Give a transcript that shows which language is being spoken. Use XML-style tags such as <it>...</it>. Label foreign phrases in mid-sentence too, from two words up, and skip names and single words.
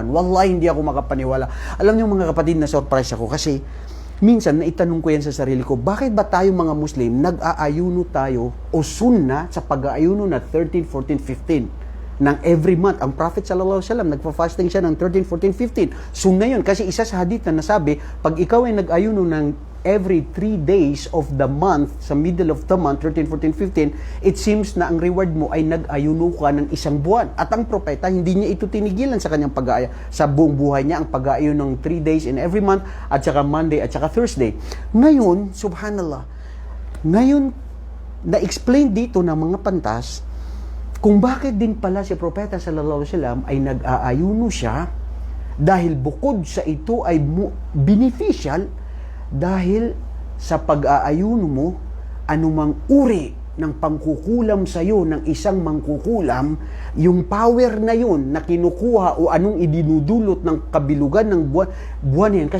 <tl>Wallahi, hindi ako makapaniwala. Alam niyo mga kapatid, na surprise ako kasi minsan naitanong ko yan sa sarili ko, bakit ba tayo mga Muslim nag-aayuno tayo o sunna sa pag-aayuno na 13, 14, 15 ng</tl> <en>every month?</en> <tl>Ang Prophet</tl> <ar>صلى الله عليه وسلم</ar> <tl>nagfa-fasting siya ng 13, 14, 15. Sunna yun kasi isa sa hadith na nasabi, pag ikaw ay nag-ayuno ng</tl> <en>every 3 days of the month,</en> <tl>sa</tl> <en>middle of the month,</en> <tl>13, 14, 15,</tl> <en>it seems</en> <tl>na ang reward mo ay nag-ayuno ka ng isang buwan. At ang propeta, hindi niya ito tinigilan sa kanyang pag-aaya. Sa buong buhay niya, ang pag-aayon ng</tl> <en>3 days in every month,</en> <tl>at saka Monday, at saka Thursday. Ngayon, subhanallah, na-explain dito ng mga pantas, kung bakit din pala si propeta</tl> <ar>صلى الله عليه وسلم</ar> <tl>ay nag-aayuno siya, dahil bukod sa ito ay beneficial, dahil sa pag-aayuno mo, anumang uri ng pangkukulam sa iyo ng isang mangkukulam, yung power na yun na kinukuha o anong idinudulot ng kabilugan ng buwan yan.</tl>